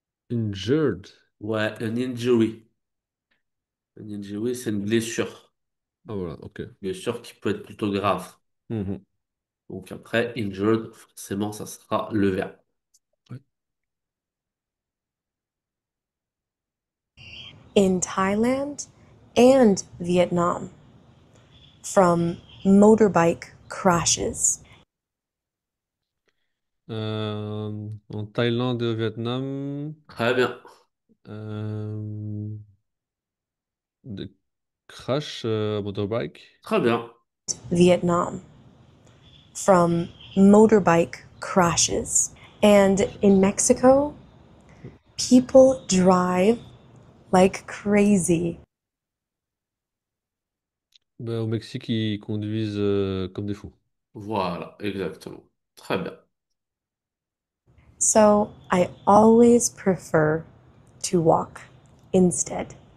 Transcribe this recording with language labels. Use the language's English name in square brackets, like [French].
[English] Injured. Ouais, an injury. An injury, [French] c'est une blessure. Ah voilà, ok. Blessure qui peut être plutôt grave. Mhm. Donc après, injured, forcément, ça sera le verbe. Ouais. [English] In Thailand and Vietnam from motorbike crashes. [French] En Thaïlande et au Vietnam, Très bien. euh, des crash motorbike. Très bien. [English] Vietnam from motorbike crashes. And in Mexico, people drive like crazy. [French] Ben, au Mexique, ils conduisent comme des fous. Voilà, exactement. Très bien. [English] So I always prefer to walk instead.